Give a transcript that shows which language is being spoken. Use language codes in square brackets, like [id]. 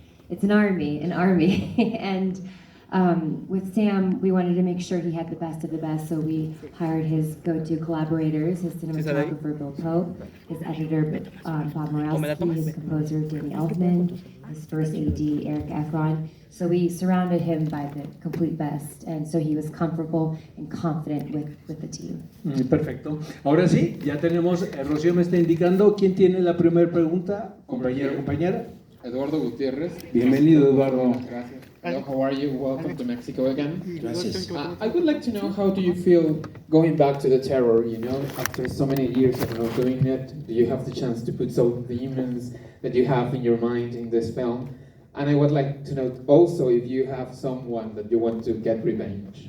[en] It's an army, and with Sam, we wanted to make sure he had the best of the best, so we hired his go-to collaborators, his cinematographer Bill Pope, his editor Bob Morowski, his composer Danny Elfman, his first AD Eric Efron. So we surrounded him by the complete best, and so he was comfortable and confident with the team. [es] Perfecto. Ahora sí, ya tenemos, Rocío me está indicando quién tiene la primera pregunta, compañero, compañera. Eduardo Gutiérrez. Bienvenido, Eduardo. Gracias. [en] Hello, how are you? Welcome to Mexico again. [es] Gracias. [en] I would like to know, how do you feel going back to the terror, you know, after so many years of not doing it? Do you have the chance to put some demons that you have in your mind in this film? And I would like to know also if you have someone that you want to get revenge.